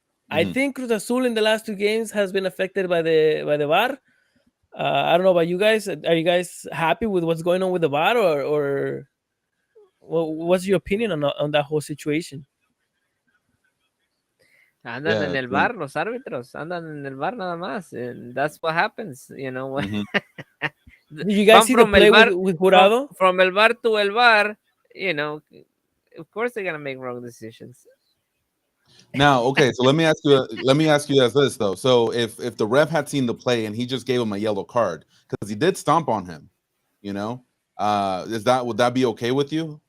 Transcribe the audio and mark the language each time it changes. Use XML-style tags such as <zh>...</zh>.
<en>I think Cruz Azul in the last 2 games has been affected by the VAR. I don't know about you guys. Are you guys happy with what's going on with the VAR, or what's your opinion on that whole situation?</en> <es>Andan en el bar, los árbitros andan en el bar nada más,</es> <en>and that's what happens, Did you guys see the play with Jurado? From el bar to el bar, of course they're gonna make wrong decisions. Now, okay, so let me ask you as this though. So if the ref had seen the play and he just gave him a yellow card because he did stomp on him, would that be okay with you?</en>